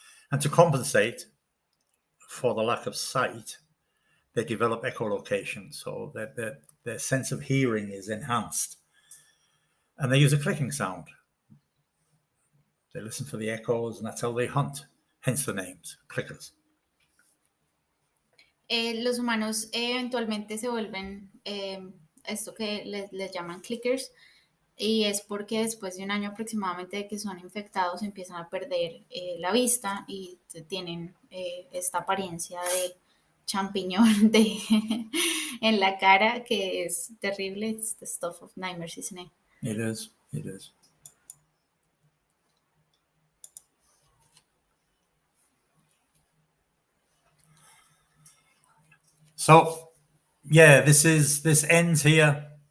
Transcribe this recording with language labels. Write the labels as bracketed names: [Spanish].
[English] And to compensate for the lack of sight, they develop echolocation, so that their sense of hearing is enhanced. And they use a clicking sound. They listen for the echoes, and that's how they hunt. Hence the names, clickers. [Spanish] Los humanos eventualmente se vuelven esto que les llaman clickers, y es porque después de un año aproximadamente de que son infectados empiezan a perder la vista y tienen esta apariencia de champiñón en la cara que es terrible. [English] It's the stuff of nightmares, isn't it? It is. So, yeah, this ends here.